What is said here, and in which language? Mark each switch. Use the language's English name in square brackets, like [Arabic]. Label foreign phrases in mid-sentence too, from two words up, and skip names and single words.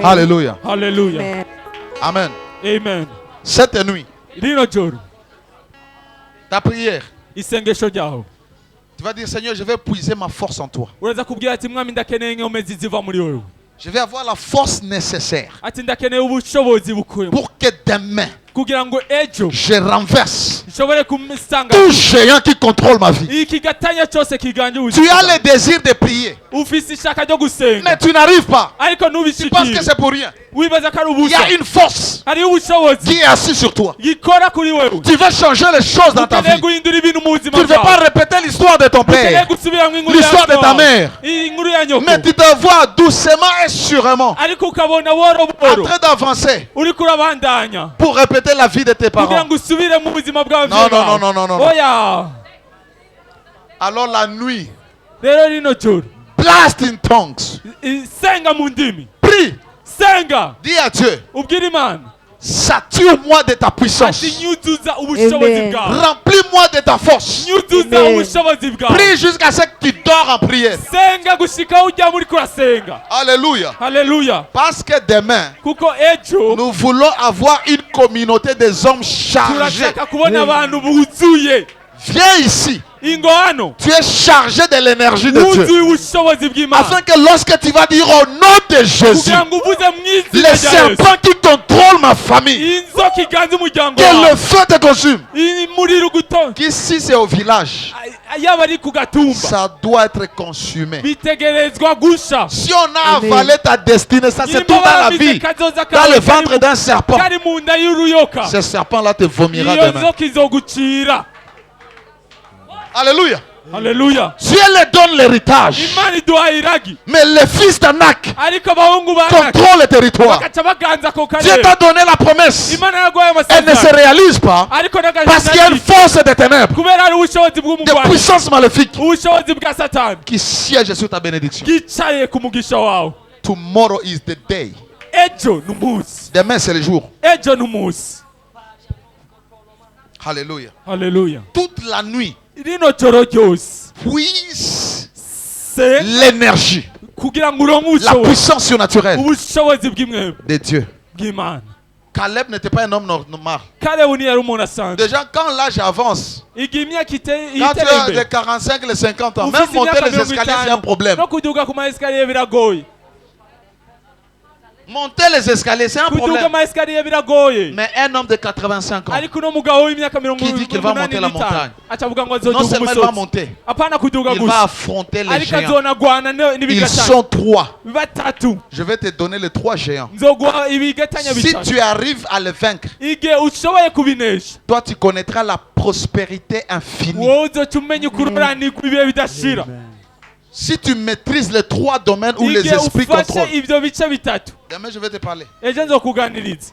[French] Alléluia. [Rundi] Hallelujah. [French] Amen. [Rundi] Amen. [French] Cette nuit, [Rundi] Rino joro. [French] ta prière, [Rundi] Isengesho ryaho. [French] tu vas dire, Seigneur, je vais puiser ma force en toi. [Rundi] Uraza kubwira ati mwami ndakeneye inkomezi ziva muri wowe. [French] Je vais avoir la force nécessaire [Rundi] Ati ndakeneye ubushobozi bukuye. [French] pour que demain, [Rundi] Kugira ngo ejo [French] je renverse [Rundi] nshobore kumusanga. [French] tout géant qui contrôle ma vie. [Rundi] Iki gatanya cyose kiganje ubuzima. [French] Tu as le désir de prier, [Rundi] Ufise ishaka ryo gusenga. [French] mais tu n'arrives pas. [Rundi] Ariko [French] Tu penses que [Rundi] ntubishikire. [French] c'est pour rien. [Rundi] Wibaza ko ari [French] Il y [Rundi] ubusa. [French] a une force [Rundi] Hari ubushobozi. [French] qui est assise sur toi. [Rundi] Gikora kuri wewe. [French] Tu veux changer les choses dans ta [Rundi] Ukeneye [French] vie. [Rundi] guhindura ibintu mu buzima [French] Tu ne veux pas [Rundi] bwawe. [French] répéter l'histoire de ton [Rundi] Ukeneye [French] père, [Rundi] gusubira mu inkuru ya [French] l'histoire de ta mère. [Rundi] Inkuru ya nyoko. [French] Mais tu te vois doucement et sûrement [Rundi] Ariko ukabona woro [French] en [Rundi] boro. [French] train d'avancer [Rundi] Uri kurabandanya. [French] pour répéter la vie de tes [Rundi] Kugira [French] parents. [Rundi] ngo usubire mu buzima bwawe. [French] Non, non, non, non, non, non. [Rundi] Oya. [French] Alors la nuit, [Rundi] Rero rino joro. [English] blast in tongues. [Rundi] Senga mu ndimi. [French] Prie, [Rundi] Senga. [French] dis à Dieu, [Rundi] Ubwira Imana. [French] sature-moi de ta puissance. [Rundi] Ati nyuzuza ubushobozi [French] Amen. [Rundi] bwawe. [French] Remplis-moi de ta force. [Rundi] Nyuzuza [French] Amen. [Rundi] ubushobozi bwawe. [French] Prie jusqu'à ce que tu dors en prière. [Rundi] Senga gushika ujya muri kurasenga. [French] Alléluia. [Rundi] Haleluya. [French] Parce que demain, [Rundi] Kuko ejo [French] nous voulons avoir une communauté des hommes chargés. [Rundi] turashaka kubona abantu buzuye. [French] Viens ici. [Rundi] Ingo hano. [French] Tu es chargé de l'énergie de Dieu. [Rundi] Wuzuye ubushobozi bw'Imana. [French] Afin que lorsque tu vas dire au nom de Jésus, [Rundi] Kugira ngo uvuze mu izina [French] les [Rundi] rya Yesu. [French] serpents qui contrôlent ma famille, [Rundi] Inzoka iganze umuryango [French] que [Rundi] wawe. [French] le feu te consume. [Rundi] Umuriro ugutonda. [French] Qu'ici c'est au village, [Rundi] Yaba ari ku gatumba. [French] ça doit être consumé. [Rundi] Bitegerezwa gusha. [French] Si on a Amen. avalé ta destinée, ça se trouve dans la vie, dans le ventre d'un serpent. [Rundi] kari mu nda y'uruyoka. [French] Ce serpent-là te vomira [Rundi] Iyo [French] demain. [Rundi] nzoka izogucira. [French] Alléluia. [Rundi] Haleluya. [French] Dieu leur donne l'héritage. [Rundi] Imana iduha iragi. [French] Mais les fils d'Anak [Rundi] Ariko abahungu b'Anaki [French] contrôlent le territoire. [Rundi] bagaca baganza ako [French] Dieu [Rundi] karere. [French] t'a donné la promesse. [Rundi] Imana yaguhaye [French] Elle ne se [Rundi] amasezerano. [French] réalise pas [Rundi] Ariko [French] parce qu'il y a une force des ténèbres, [Rundi] kubera hari ubushobozi [French] des [Rundi] bw'umugwanyi. [French] puissances maléfiques [Rundi] Ubushobozi bwa Satani [French] qui siègent sur ta bénédiction. [Rundi] bwicaye ku mugisha wawe. [English] Tomorrow is the day. [Rundi] Ejo ni umunsi. [French] Demain c'est le jour. [Rundi] Ejo ni umunsi. [French] Alléluia. [Rundi] Haleluya. [French] Toute la nuit, [Rundi] Rino joro ryose. [French] puise [Rundi] Se [French] l'énergie, [Rundi] kugira ngo uronke [French] la [Rundi] ubushobozi. [French] puissance surnaturelle [Rundi] Ubushobozi bw'imwebwe [French] de Dieu. [Rundi] bw'Imana. [French] Caleb n'était pas un homme normal. [Rundi] Kalebu ntiyari umuntu asanzwe. [French] Déjà, quand l'âge avance, [Rundi] Igihe imyaka [French] quand tu as [Rundi] itereye [French] les [Rundi] imbere. [French] 45, les 50 ans, [Rundi] Ufise [French] même monter [Rundi] imyaka [French] les escaliers, c'est un [Rundi] 50 [French] problème. [Rundi] no kuduga ku maesikariye biragoye. [French] Monter les escaliers, c'est un [Rundi] Kuduga [French] problème. [Rundi] maesikariye biragoye. [French] Mais un homme de 85 ans, [Rundi] Ariko uno mugabo w'imyaka mirongo [French] Qui dit qu'il va monter la montagne? [Rundi] aca avuga ngo [French] non [Rundi] azoduga [French] seulement il va [Rundi] umusozi. [French] monter, [Rundi] Apana kuduga [French] il va [Rundi] gusa. [French] affronter les [Rundi] Ariko [French] géants. [Rundi] azonagwana [French] Ils [Rundi] n'ibigatanya. [French] sont 3. [Rundi] Batatu. [French] Je vais te donner les 3 géants. [Rundi] Nzoguha ibigatanya [French] Si [Rundi] bitatu. [French] tu arrives à les vaincre, [Rundi] Igihe ushoboye kubinesha. [French] toi tu connaîtras la prospérité infinie. [Rundi] Wowe uzoca umenya ukuroranirwa ibihe bidashira. [French] Si tu maîtrises les 3 domaines où les [Rundi] Igihe [French] esprits [Rundi] ufashe [French] contrôlent. [Rundi] ibyo bice bitatu. [French] Demain je vais te parler. [Rundi] Ejo nzokuganiriza.